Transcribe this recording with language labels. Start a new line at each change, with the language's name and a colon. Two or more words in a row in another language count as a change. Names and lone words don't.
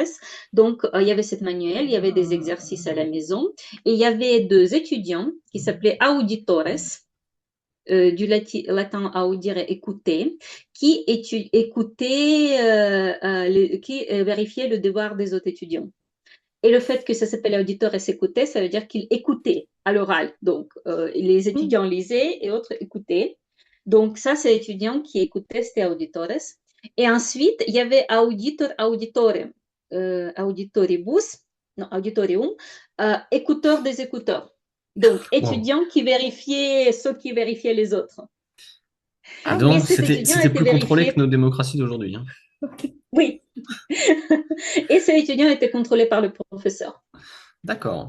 French: Donc, il y avait ce manuel, il y avait des exercices à la maison et il y avait deux étudiants qui s'appelaient auditores, du latin audire écouter, écoutaient, qui vérifiaient le devoir des autres étudiants. Et le fait que ça s'appelle auditeur et s'écouter, ça veut dire qu'il écoutait à l'oral. Donc, les étudiants lisaient et autres écoutaient. Donc, ça, c'est étudiants qui écoutaient, c'était auditores. Et ensuite, il y avait
Latin: auditor, auditore, auditoribus,
French: non, auditorium, écouteurs des écouteurs. Donc, Wow. étudiants qui vérifiaient ceux qui vérifiaient les autres. Et Ah Et oui. donc, ces étudiants c'était étaient plus contrôlé que vérifiés, nos démocraties d'aujourd'hui, hein. oui, et ces étudiants étaient contrôlés par le professeur. D'accord.